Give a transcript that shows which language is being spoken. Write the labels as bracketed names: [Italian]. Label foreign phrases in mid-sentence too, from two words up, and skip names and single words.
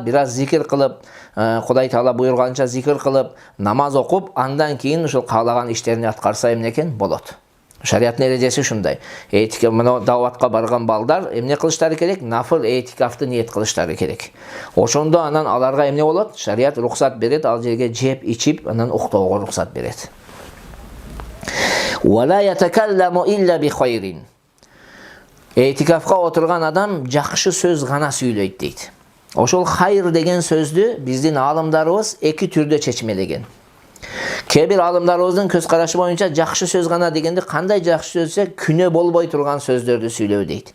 [Kyrgyz] Бир аз зикир кылып, Кудай Таала буйруганча зикир кылып, намаз окуп, андан кийин ошол каалаган иштерин аткарса эмне экен болот. Шариаттын эрежеси ушундай. Этика мына даватка барган балдар эмне кылыштары керек? Нафыл этикафты ниет кылыштары керек. Ошондо анан аларга эмне болот? Шарият рухсат берет, ал жерге жеп, ичип, анан уктоого рухсат берет. [Arabic] ولا يتكلم إلا بخير. [Kyrgyz] Этикафка отурган адам жакшы сөз гана сүйлөйт дейт. Ошол хайр деген сөздү биздин аалымдарыбыз эки түрдө чечмелеген. Кээ-бир аалымдарыбыздын көз карашы боюнча жакшы сөз гана дегенде кандай жакшы сөзсө күнөө болбой турган сөздөрдү сүйлөө дейт.